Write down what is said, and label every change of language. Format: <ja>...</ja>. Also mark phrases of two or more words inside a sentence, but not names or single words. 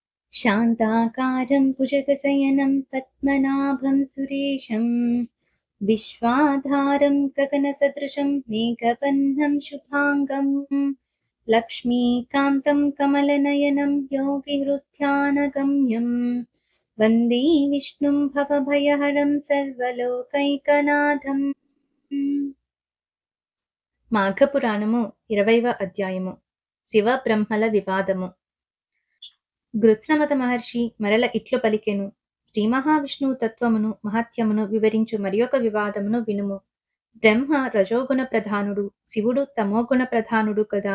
<sa>शान्ताकारं भुजगशयनं पद्मनाभं सुरेशं विश्वाधारं गगनसदृशं मेघवर्णं शुभाङ्गं लक्ष्मीकान्तं कमलनयनं योगिहृद्यानगम्यं वन्दे विष्णुं भवभयहरं सर्वलोकैकनाथम्।</sa> <te>మాఘపురాణము 20వ అధ్యాయము. శివ బ్రహ్మల వివాదము. గృత్సమత మహర్షి మరల ఇట్లు పలికెను. శ్రీ మహావిష్ణువు తత్వమును మహత్యమును వివరించు మరియొక వివాదమును వినుము. బ్రహ్మ రజోగుణ ప్రధానుడు, శివుడు తమోగుణ ప్రధానుడు కదా.</te>